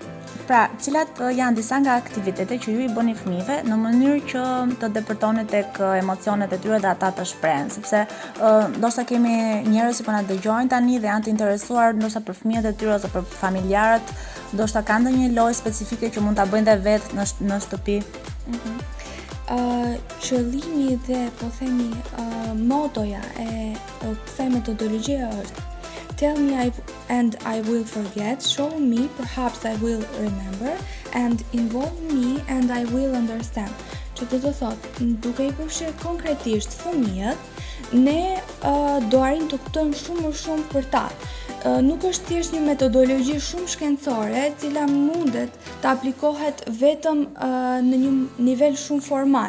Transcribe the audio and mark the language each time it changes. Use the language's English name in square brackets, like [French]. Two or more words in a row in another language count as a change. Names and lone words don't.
[Albanian] Pra, cilat janë disa nga aktivitetet që ju i bëni fëmijëve në mënyrë që të depërtoni tek emocionet e tyre dhe ata të shprehen, sepse ndoshta kemi njerëz që po na dëgjojnë tani dhe janë të interesuar ndoshta për fëmijët e tyre ose për familjarët, ndoshta kanë ndonjë lojë specifike që mund ta bëjnë dhe vetë në shtëpi. Qëllimi dhe po themi motoja e kësaj metodologjie është [English] Tell me and I will forget, show me, perhaps I will remember, and involve me and I will understand. [Albanian] Që do të thotë, duke i përfshirë konkretisht fëmijët, ne do arrijmë të kuptojmë shumë më shumë për ta. Nuk është thjesht një metodologji shumë shkencore, e cila mundet të aplikohet vetëm në një nivel shumë formal.